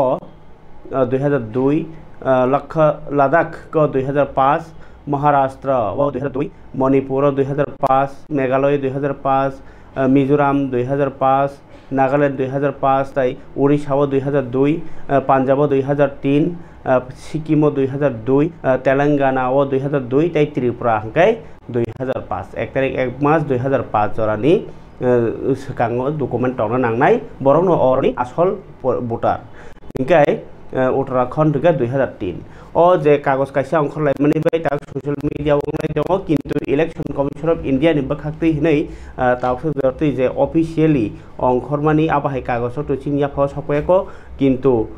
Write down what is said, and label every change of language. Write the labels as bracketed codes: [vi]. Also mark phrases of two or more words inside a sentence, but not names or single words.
[trp] 2002 लद्दाख 2005 महाराष्ट्र 2002 मणिपुर 2005 मेघालय 2005 मिजोराम 2005 नागालैंड 2005 ताई उड़ीसा 2002 पंजाब 2003 सिक्किम 2002 तेलंगाना 2002 ताई त्रिपुरा हंकाय 2005 1 तारिख 1 मास 2005 जरानि सिगाङाव डकुमेंट तंगना नांनाय बरनो अरनि आसल भोटार हंकाय उत्तराखंड 2003 ओ जे कागज कायसा अंखरलायमानि बाय ता [en] social media [trp] वंगलाय दङ किन्तु इलेक्शन कमिशन ऑफ इंडिया नि बखाक्तै हिनै तावसो जरतै जे ऑफिशियली अंखरमानि आबाहाय कागज तो चिनिया फाव सपयको किन्तु